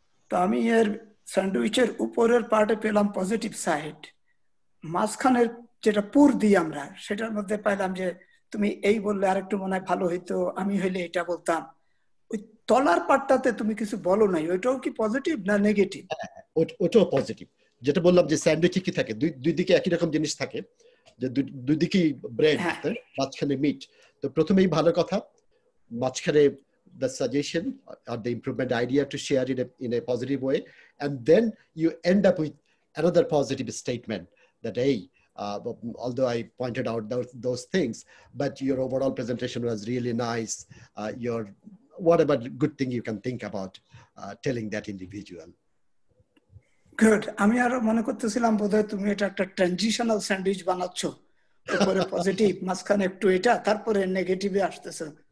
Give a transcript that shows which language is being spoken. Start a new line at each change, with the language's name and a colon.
Bangla: তো আমি এর স্যান্ডউইচের উপরের পার্টে পেলাম পজিটিভ সাইড, মাঝখানের যেটা পুর দিই আমরা, সেটার মধ্যে পাইলাম যে তুমি এই বললে আরেকটু মনে হয় ভালো হইতো, আমি হইলে এটা বলতাম। ওই তলার পার্টটাতে তুমি কিছু বলো নাই, ওইটাও কি পজিটিভ না নেগেটিভ? ওটাও পজিটিভ। যেটা বললাম যে স্যান্ডউইচে কি থাকে, দুই দিকে একই রকম জিনিস থাকে, যে দুই দিকেই ব্রেড, মাঝখানে মিট। তো প্রথমেই ভালো কথা, মাঝখানে
English: the suggestion or the improvement idea to share it in a positive way, and then you end up with another positive statement that, hey, although I pointed out those things, but your overall presentation was really nice. Your whatever good thing you can think about telling that individual. Good.
Bangla: আমি আরো মনে করতেছিলাম বোধহয় তুমি এটা একটা transitional sandwich বানাচ্ছ, উপরে পজিটিভ, মাঝখানে একটু এটা, তারপরে নেগেটিভে আসতেছে।